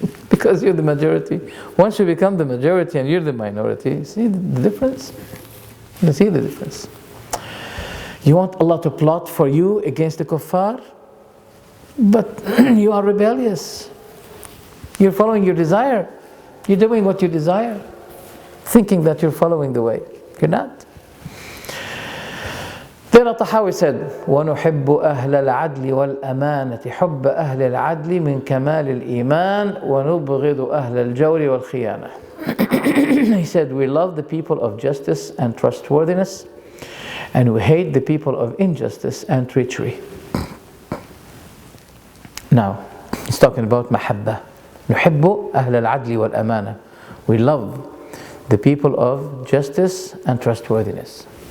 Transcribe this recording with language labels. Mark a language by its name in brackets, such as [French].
[English] Because you're the majority. Once you become the majority and you're the minority, see the difference? You see the difference. You want Allah to plot for you against the kuffar, but you are rebellious. You're following your desire. You're doing what you desire, thinking that you're following the way. You're not. Then Tahawyah said, [Arabic] وَنُحِبُّ أَهْلَ الْعَدْلِ وَالْأَمَانَةِ حُبَّ أَهْلِ الْعَدْلِ مِنْ كَمَالِ الْإِيمَانِ وَنُبْغِضُ أَهْلَ الْجَوْرِ وَالْخِيَانَةِ. [English] He said, we love the people of justice and trustworthiness, and we hate the people of injustice and treachery. Now, he's talking about mahabbah. [Arabic] نُحِبُّ أَهْلَ الْعَدْلِ وَالْأَمَانَةِ. [English] We love the people of justice and trustworthiness.